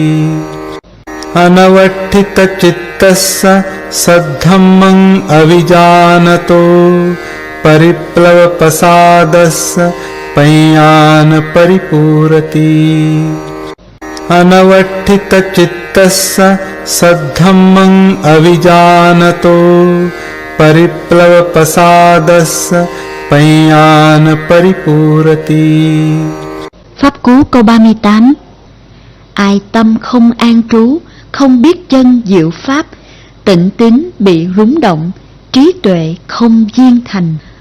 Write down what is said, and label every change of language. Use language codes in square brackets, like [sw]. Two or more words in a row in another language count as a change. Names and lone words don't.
[pi] अनवठितचित्तस्य सद्धम्मं अविजानतो परिप्लवप्रसादस्य पय्यान् परिपूरति अनवठितचित्तस्य सद्धम्मं अविजानतो परिप्लवप्रसादस्य पय्यान् परिपूरति. [vi] Pháp cú câu 38. Ai tâm không an trú, không biết chân diệu pháp, tịnh tín bị rúng động, trí tuệ không viên thành.